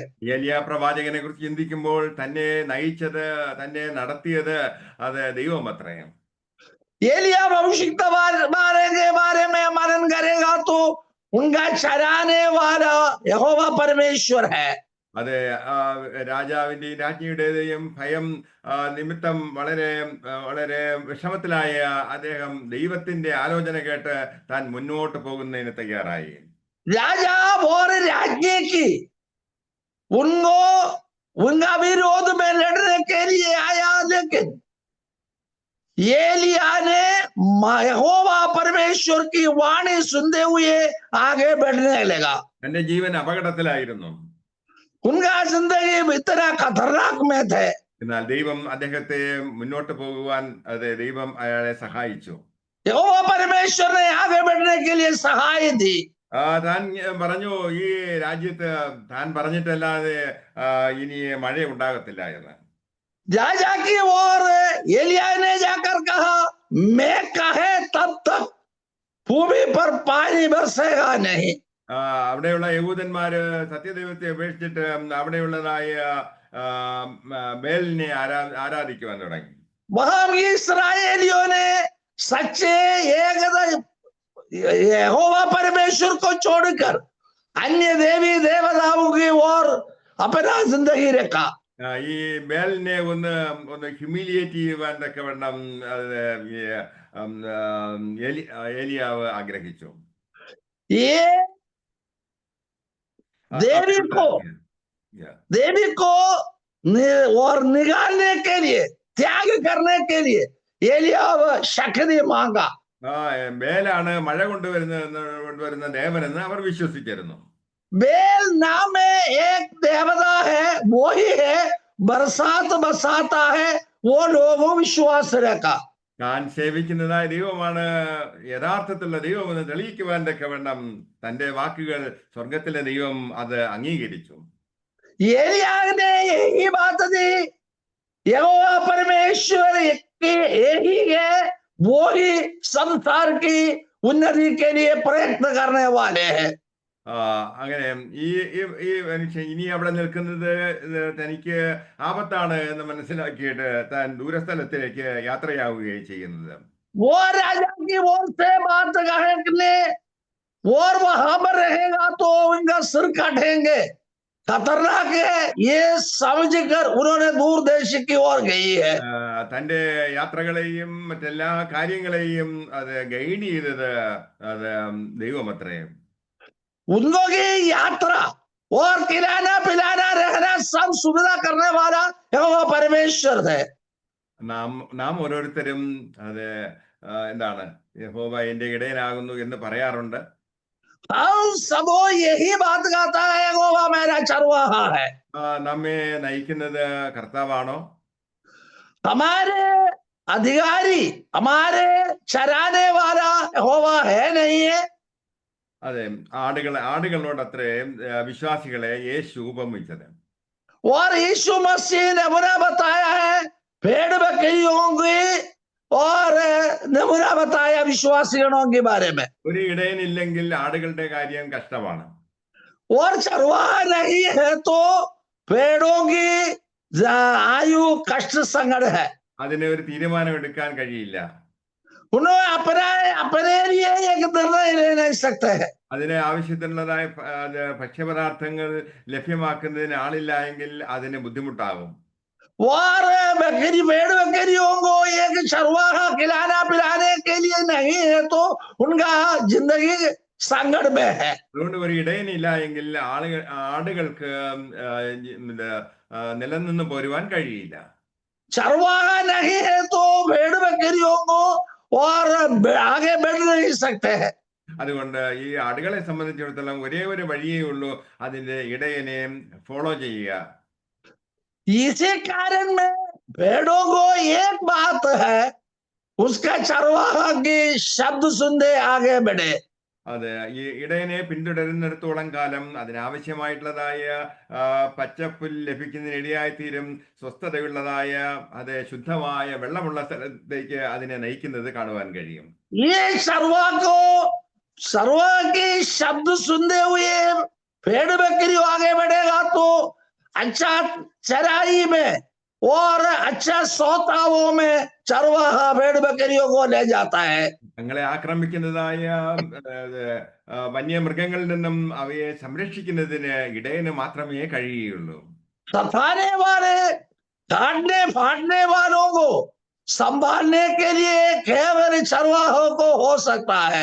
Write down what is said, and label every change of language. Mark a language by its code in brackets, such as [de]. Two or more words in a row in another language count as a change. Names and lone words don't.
[ml] ഏലിയ പ്രവാചകനെ കുറിച്ച് ചിന്തിക്കുമ്പോൾ തന്നെ നയിച്ചത്, തന്നെ നടത്തിയത് അത് ദൈവമത്രേ. [hi] एलिया भविष्यवाणी के बारे में मनन करेगा तो उनका चराने वाला यहोवा परमेश्वर है. [ml] അത് രാജാവിന്റെയും രാജ്ഞിയുടേതെയും ഭയം നിമിത്തം വളരെ വളരെ വിഷമത്തിലായ അദ്ദേഹം ദൈവത്തിന്റെ ആലോചന കേട്ട് താൻ മുന്നോട്ട് പോകുന്നതിന് തയ്യാറായി. [hi] राजा और राज्य की उनको उनका विरोध में लड़ने के लिए आया, लेकिन एलिया ने यहोवा परमेश्वर की वाणी सुनते हुए आगे बढ़ने लगा. [ml] തന്റെ ജീവൻ അപകടത്തിലായിരുന്നു. [hi] उनका जिंदगी इतना खतरनाक में थे. [ml] എന്നാൽ ദൈവം അദ്ദേഹത്തെ മുന്നോട്ട് പോകുവാൻ ദൈവം അയാളെ സഹായിച്ചു. [hi] यहोवा परमेश्वर ने आगे बढ़ने के लिए सहाय दी. [ml] താൻ പറഞ്ഞു ഈ രാജ്യത്ത് താൻ പറഞ്ഞിട്ടല്ലാതെ ഇനി മഴ ഉണ്ടാകത്തില്ല എന്ന്. [hi] राजा की ओर एलिया ने जाकर कहा, मैं कहे तब तक भूमि पर पानी बरसेगा नहीं. [ml] അവിടെയുള്ള യഹൂദന്മാര് സത്യദൈവത്തെ അപേക്ഷിച്ചിട്ട് അവിടെയുള്ളതായ ബേലിനെ ആരാധിക്കുവാൻ തുടങ്ങി. [hi] वहां इस्राएलियों ने सच्चे यहोवा परमेश्वर को छोड़कर अन्य देवी देवताओं की ओर अपना जिंदगी रखा. [ml] ഈ ബേലിനെ ഒന്ന് ഹ്യൂമിലിയേറ്റ് ചെയ്യുവാൻ തക്കവണ്ണം ഏലിയാവ് ആഗ്രഹിച്ചു. [hi] ये देवी को और निकालने के लिए, त्याग करने के लिए एलियाव शक्ति मांगा. [ml] ബേലാണ് മഴ കൊണ്ടുവരുന്ന ദേവനെന്ന് അവർ വിശ്വസിച്ചിരുന്നു. [hi] बेल नाम में एक देवता है, वो ही है बरसात बरसाता है, वो लोगों विश्वास रखा. [ml] താൻ സേവിക്കുന്നതായ ദൈവമാണ് യഥാർത്ഥത്തിലുള്ള ദൈവമെന്ന് തെളിയിക്കുവാൻ തക്കവണ്ണം തന്റെ വാക്കുകൾ സ്വർഗത്തിലെ ദൈവം അത് അംഗീകരിച്ചു. [hi] एलिया ने यही बात दी, यहोवा परमेश्वर यही है, वो ही संसार की उन्नति के लिए प्रयत्न करने वाले हैं. [ml] അങ്ങനെ ഈ മനുഷ്യൻ ഇനി അവിടെ നിൽക്കുന്നത് തനിക്ക് ആപത്താണ് എന്ന് മനസ്സിലാക്കിയിട്ട് താൻ ദൂരസ്ഥലത്തിലേക്ക് യാത്രയാവുകയും ചെയ്യുന്നത്. [hi] वो राजा की ओर से बात कहने और वहां पर रहेगा तो उनका सिर काटेंगे, खतरनाक है, ये समझकर उन्होंने दूर देश की ओर गई है. [ml] തന്റെ യാത്രകളെയും മറ്റെല്ലാ കാര്യങ്ങളെയും അത് ഗൈഡ് ചെയ്തത് അത് ദൈവമത്രേ. [hi] उनको की यात्रा और खिलाना पिलाना रहना सब सुविधा करने वाला यहोवा परमेश्वर है. [ml] നാം ഓരോരുത്തരും അത് എന്താണ് യഹോവ എന്റെ ഇടയനാകുന്നു എന്ന് പറയാറുണ്ട്. [hi] हम सब यही बात कहता है, यहोवा मेरा चरवाहा है. [ml] നമ്മെ നയിക്കുന്നത് കർത്താവാണോ? [hi] हमारे अधिकारी, हमारे चराने वाला यहोवा है नहीं है. [ml] അതെ, ആടുകളോട് അത്രേ വിശ്വാസികളെ യേശു ഉപമിച്ചത്. [hi] और यीशु मसीह ने नमूना बताया है भेड़ बकरियों की और नमूना बताया विश्वासियों के बारे में. [ml] ഒരു ഇടയനില്ലെങ്കിൽ ആടുകളുടെ കാര്യം കഷ്ടമാണ്. [hi] और चरवाहा नहीं है तो भेड़ों की आयु कष्ट संकट है. [ml] അതിന് ഒരു തീരുമാനം എടുക്കാൻ കഴിയില്ല. [hi] उन्होंने अपने लिए एक निर्णय ले नहीं सकते हैं. [ml] അതിന് ആവശ്യത്തിനുള്ളതായ ഭക്ഷ്യപദാർത്ഥങ്ങൾ ലഭ്യമാക്കുന്നതിന് ആളില്ല എങ്കിൽ അതിന് ബുദ്ധിമുട്ടാകും. [hi] और भेड़ बकरियों को एक चरवाहा खिलाना पिलाने के लिए नहीं है तो उनका जिंदगी संकट में है. [ml] അതുകൊണ്ട് ഒരു ഇടയനില്ല എങ്കിൽ ആടുകൾക്ക് നിലനിന്ന് പോരുവാൻ കഴിയില്ല. [hi] चरवाहा नहीं है तो भेड़ बकरियों को और आगे बढ़ नहीं सकते हैं। [ml] അതുകൊണ്ട് ഈ ആടുകളെ സംബന്ധിച്ചിടത്തോളം ഒരേ ഒരു വഴിയേ ഉള്ളൂ, അതിന്റെ ഇടയനെ ഫോളോ ചെയ്യുക. [hi] इसी कारण में भेड़ों को एक बात है, उसका चरवाहा की शब्द सुनते आगे बढ़े। [ml] അത് ഈ ഇടയനെ പിന്തുടരുന്നിടത്തോളം കാലം അതിനാവശ്യമായിട്ടുള്ളതായ പച്ചപ്പുൽ ലഭിക്കുന്നതിനിടയായി തീരും. സ്വസ്ഥതയുള്ളതായ അത് ശുദ്ധമായ വെള്ളമുള്ള സ്ഥലത്തേക്ക് അതിനെ നയിക്കുന്നത് കാണുവാൻ കഴിയും. [hi] ये चरवाहा की शब्द सुनते हुए भेड़ बकरी आगे बढ़ेगा तो अच्छा चराई में और अच्छा सोताओं में चरवाहा भेड़ बकरियों को ले जाता है। [ml] തങ്ങളെ ആക്രമിക്കുന്നതായ വന്യമൃഗങ്ങളിൽ നിന്നും അവയെ സംരക്ഷിക്കുന്നതിന് ഇടയന് മാത്രമേ കഴിയുകയുള്ളൂ. [hi] सताने वाले काटने फाड़ने वालों को संभालने के लिए केवल चरवाहों को हो सकता है।